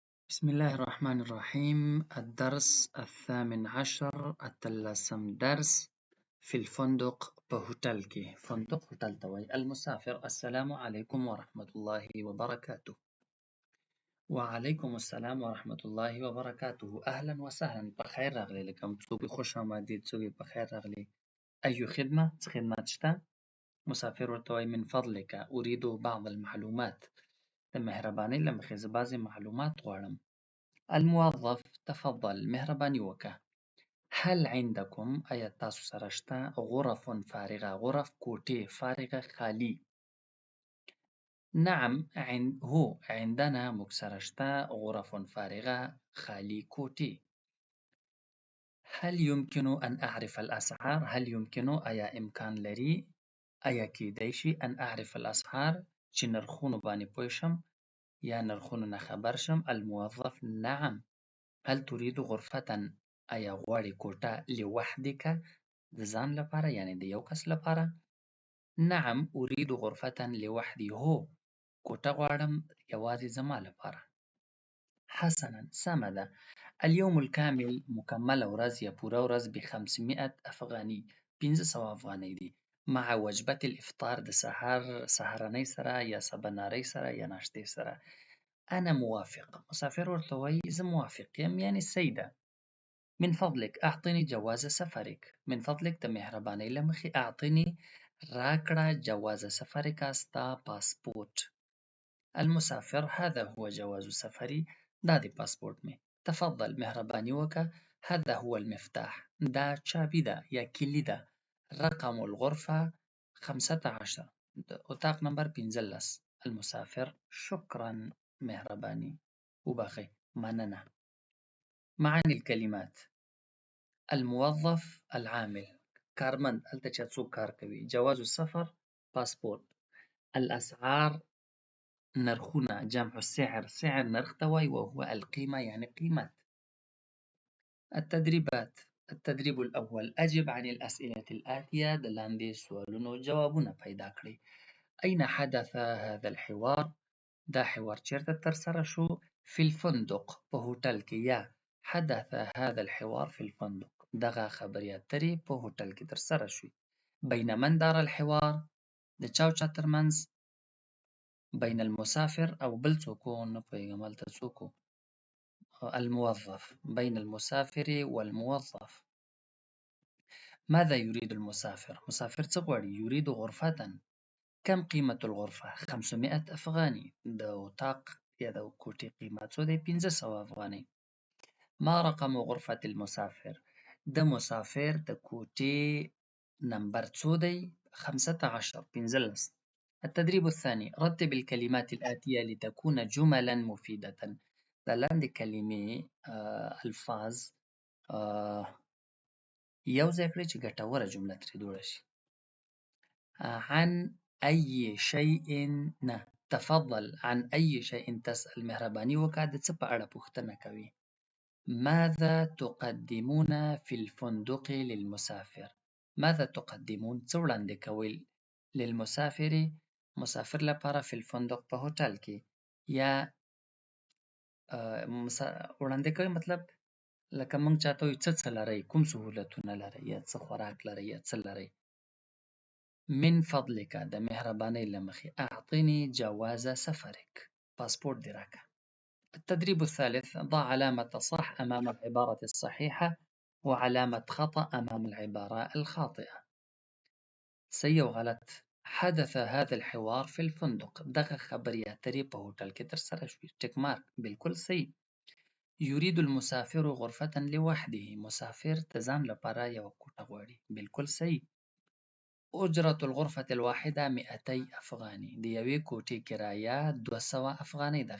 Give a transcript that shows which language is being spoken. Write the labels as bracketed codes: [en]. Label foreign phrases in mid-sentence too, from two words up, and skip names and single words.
[ar] بسم الله الرحمن الرحيم. الدرس الثامن عشر، [ps] اتلسم درس [ar] في الفندق [ps] په هوټل کې. فندق هوټل ته وایي. [ar] المسافر: السلام علیکم ورحمة الله وبرکاته. وعلیکم السلام ورحمة الله وبرکاته. اهلا وسهلا، [ps] په خیر راغلی. لکه څوک [fa] خوش آمدید، [ps] څوک په خیر راغلی. ایو خدمه، څه خدمت شته؟ مسافر ورته وایي [ar] من فضلک اريد بعض المعلومات، [ps] د مهربانۍ له مخې زه بعضې معلومات غواړم. [ar] الموظف: تفضل، [ps] مهرباني وکړه. [ar] هل عندكم، [ps] آیا تاسو سره شته، [ar] غرف فارغه، غرف کوټې فارغه [ps] خالي. [ar] نعم هو عندنا، [ps] موږ سره شته، [ar] غرف فارغه [ps] خالي کوټې. [ar] هل يمكن ان اعرف الاسعار، هل يمكن، [ps] آیا امکان لري، آیا کیدای شي [ar] ان اعرف الاسعار، [ps] چې نرخونو باندې پوه شم یا نرخونو نه خبر شم. [ar] الموظف: نعم. هل تريد غرفة، [ps] آیا غواړې کوټه، لوحدک، د ځان لپاره، یعنی د یو کس لپاره. [ar] نعم اريد غرفة لوحدي، [ps] هو کوټه غواړم یوازې زما لپاره. حسنا، سمه ده. [ar] اليوم الكامل، [ps] مکمله ورځ یا پوره ورځ، ب 500 افغاني، 500 افغانۍ دي. [ar] مع وجبة الافطار، [ps] د سحر سهارنۍ سره یا سبانارۍ سره یا ناشتې سره. [ar] انا موافق. [ps] مسافر ورته وایي زه موافق یم، یعنی صحیح ده. [ar] من فضلك اعطني جواز سفرك، من فضلك [ps] د مهربانۍ له مخې، [ar] اعطني راکړه، جواز سفرك، [ps] ستا پاسپورت. [ar] المسافر: هذا هو جواز سفري، [ps] دا د پاسپورت می. تفضل، مهرباني وکړه. [ar] هذا هو المفتاح، [ps] دا چابي ده یا کلي ده. [ar] رقم الغرفة [ps] 15، د اتاق نمبر 15. المسافر: شکرا، مهرباني وبخښئ، مننه. [ar] معاني الكلمات: الموظف، العامل، [ps] کارمند، هلته چې څوک کار کوي. [ar] جواز السفر، پاسپورت. الاسعار، نرخونه. جمع السعر، سعر [ps] نرخ ته وایي، [ar] وهو القیمه، [ps] یعنی قیمت. [ar] التدريبات: التدريب الأول، أجب عن الأسئلة الآتية، [ps] د لاندې سوالونو جوابونه پیدا کړئ. [ar] أين حدث هذا الحوار، [ps] دا حوار چیرته ترسره شو. [ar] في الفندق، [ps] په هوټل کې، یا [ar] حدث هذا الحوار في الفندق، [ps] دغه خبرې اترې په هوټل کې ترسره شوې. [ar] بین من دار الحوار، [ps] د چا او چا ترمنځ. [ar] بین المسافر [ps] او بل څوک و، نه پوهېږم هلته څوک و. [ar] الموظف، بین المسافر والموظف. ماذا يريد المسافر، [ps] مسافر څه غواړي. [ar] يريد غرفة. كم قيمة الغرفة، [ps] 500 افغاني، د اتاق یا د کوټې قیمت څو دی، 500 افغانۍ. [ar] ما رقم غرفة المسافر، [ps] د مسافر د کوټې نمبر څو دی، 15، 15. [ar] التدريب الثاني، رتب الكلمات الآتية لتكون جملا مفيدة، [ps] دا لاندې کلمې الفاظ یو ځای کړئ چې ګټوره جمله ترې جوړه شي. [ar] عن أي شيء، نه، تفضل، عن أي شيء تسأل، [ps] مهرباني وکړه، د څه په اړه پوښتنه کوي. [ar] ماذا تقدمون في الفندق للمسافر، ماذا تقدمون، [ps] څه وړاندې کوئ، للمسافر، مسافر لپاره، [ar] في الفندق، [ps] په هوټل کې، یا وړاندې کوئ مطلب لکه موږ چاته وایو څه لرئ، کوم سهولتونه لرئ، یا څه خوراک لرئ، یا څه لرئ. [ar] من فضلك، [ps] د مهربانۍ له مخې، [ar] اعطني جواز سفرك، [ps] پاسپورت دې راکړه. [ar] التدريب الثالث، ضع علامة صح أمام العبارة الصحيحة وعلامة خطأ أمام العبارة الخاطئة. [ps] صحیح او غلط. [ar] حدث هذا الحوار في الفندق، [ps] دغه خبرې اترې په هوټل کې ترسره شوې. ټیک مارک، بالکل صحیح. [ar] يريد المسافر غرفة لوحده، [ps] مسافر د ځان لپاره یوه کوټه غواړي. بالکل صحیح. [ar] اجرة الغرفة الواحدة [ps] 200 افغاني، د یوې کوټې کرایه 200 افغانۍ ده.